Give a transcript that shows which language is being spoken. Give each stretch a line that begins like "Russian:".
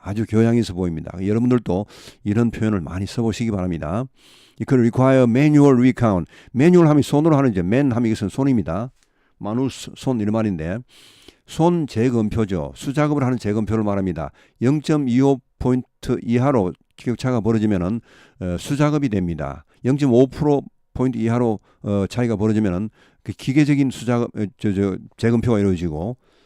Korean: 아주 교양 있어 보입니다. 여러분들도 이런 표현을 많이 써보시기 바랍니다.
English: It could require manual recount.
Korean: manual 하면 손으로 하는 이제 man 하면 이것은 손입니다. manus 손 이런 말인데 손 재검표죠. 수작업을 하는 재검표를 말합니다. 0.25포인트 이하로 격차가 벌어지면은 수작업이 됩니다. 0.5% 이하로 차이가 벌어지면은 그 기계적인 수작업 재검표가 이루어지고